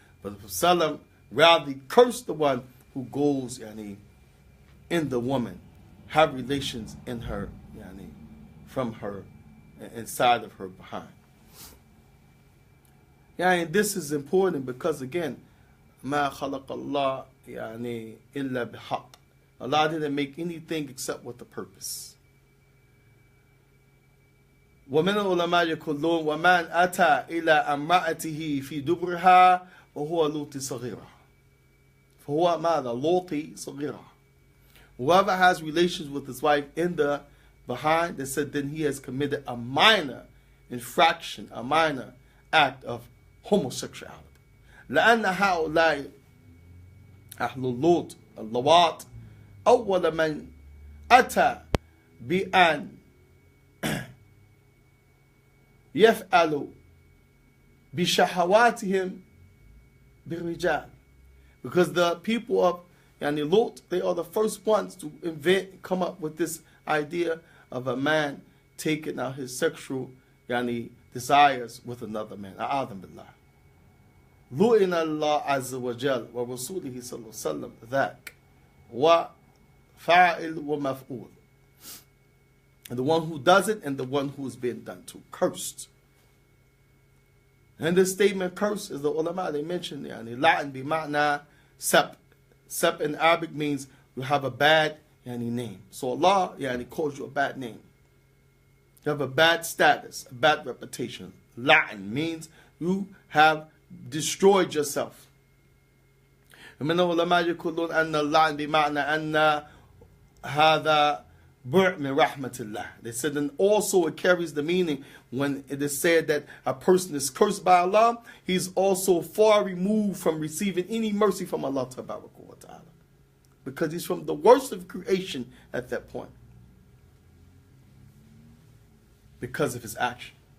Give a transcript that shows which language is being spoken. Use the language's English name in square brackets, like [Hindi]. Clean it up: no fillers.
[English] But Sallam rather cursed the one who goes in the woman, have relations in her, from her, inside of her behind. And this is important because again, [Arabic] ma khalaq Allah illa bihaq. [English] Allah didn't make anything except with a purpose. [Arabic] ومن العلماء يقولون ومن أتى إلى امرأته في دبرها وهو لوط صغيرة. فهو ماذا لوطي صغيرة. [English] Whoever has relations with his wife in the behind, they said then he has committed a minor infraction, a minor act of homosexuality. [Arabic] لأن هؤلاء أهل اللوط اللواط أول من أتى بأن يفعل بشهواتهم بالرجال. [English] Because the people of Lot, they are the first ones to invent, come up with this idea of a man taking out his sexual desires with another man. [Arabic] أعاذنا بالله. لُعِنَ الله عز وجل ورسوله صلى الله عليه وسلم ذاك وفاعل ومفعول. [English] And the one who does it and the one who is being done to. Cursed. And this statement, curse, is the ulama, they mentioned, [Arabic] la'an bima'na sab. [English] Sab in Arabic means you have a bad name. So Allah calls you a bad name. You have a bad status, a bad reputation. La'an means you have destroyed yourself. [Arabic] ومن العلماء يقولون أن اللعن بمعنى أن هذا برء من رحمة الله. [English] They said, and also it carries the meaning when it is said that a person is cursed by Allah, he's also far removed from receiving any mercy from Allah Ta'ala, because he's from the worst of creation at that point because of his action.